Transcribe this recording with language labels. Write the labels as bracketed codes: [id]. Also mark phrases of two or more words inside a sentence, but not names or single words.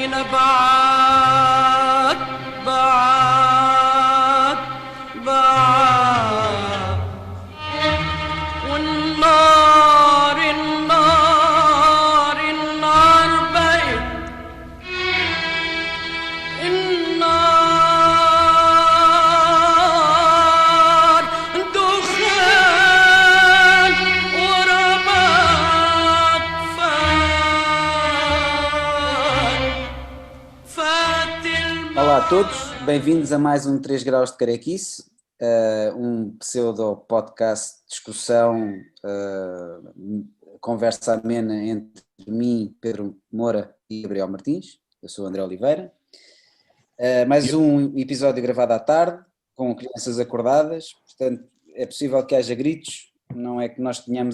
[ar] بعد بعد بعد والنار النار النار بقت النار دخان ورماد فات [pt] Olá a todos, bem-vindos a mais um 3 graus de carequice, um pseudo-podcast de discussão, conversa amena entre mim, Pedro Moura e Gabriel Martins. Eu sou o André Oliveira. Mais um episódio gravado à tarde, com crianças acordadas, portanto é possível que haja gritos, não é que nós tenhamos...